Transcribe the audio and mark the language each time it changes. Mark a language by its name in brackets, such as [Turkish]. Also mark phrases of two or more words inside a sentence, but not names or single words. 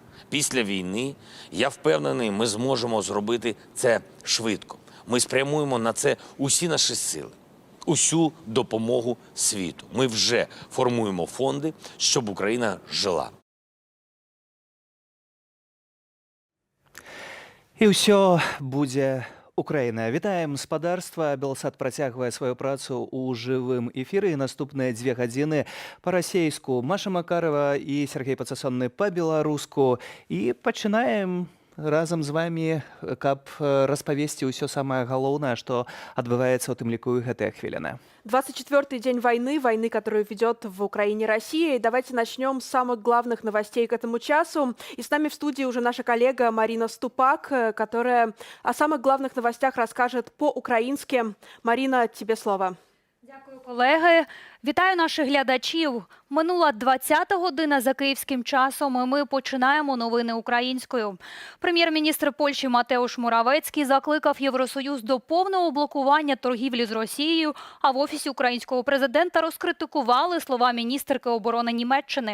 [Ukrainian] Після війни, я впевнений, ми зможемо зробити це швидко. Ми спрямуємо на це усі наші сили, усю допомогу світу. Ми вже формуємо фонди, щоб Україна жила. [Belarusian] І ўсё будзе Украіна. Вітаем спадарства. Белсат працягвае сваю працу ў жывым эфіры. Наступныя 2 гадзіны па-расейску. Маша Макарова і Сергей Пацасонны па-беларуску. І пачынаем разам з вами, каб распавесці ўсё самае галоўнае, што адбываецца ў тым ліку і гэтыя хвіліны. [Russian] 24-й день войны, которую ведет в Украине Россия. И давайте начнем с самых главных новостей к этому часу. И с нами в студии уже наша коллега Марина Ступак, которая о самых главных новостях расскажет по-украински. Марина, тебе слово. [Ukrainian] Дякую, колеги. Вітаю наших глядачів. Минула 20-та година за київським часом, і ми починаємо новини українською. Прем'єр-міністр Польщі Матеуш Моравецький закликав Євросоюз до повного блокування торгівлі з Росією, а в Офісі українського президента розкритикували слова міністерки оборони Німеччини.